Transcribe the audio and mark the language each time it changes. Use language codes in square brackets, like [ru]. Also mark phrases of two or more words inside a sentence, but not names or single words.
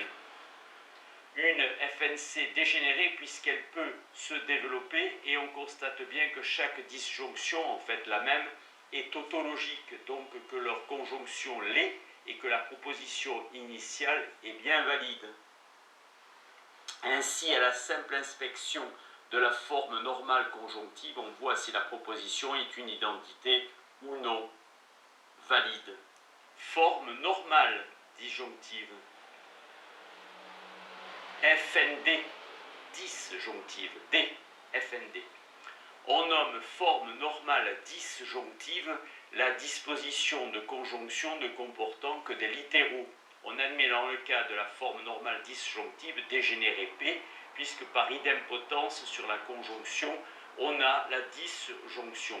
[fr] Une FNC dégénérée puisqu'elle peut se développer et on constate bien que chaque disjonction, en fait la même, est tautologique, donc que leur conjonction l'est et que la proposition initiale est bien valide. Ainsi, à la simple inspection de la forme normale conjonctive, on voit si la proposition est une identité ou non valide. Forme normale disjonctive. FND, disjonctive, D, FND. On nomme forme normale disjonctive la disposition de conjonction ne comportant que des littéraux. On admet dans le cas de la forme normale disjonctive dégénérée P, puisque par idempotence sur la conjonction, on a la disjonction.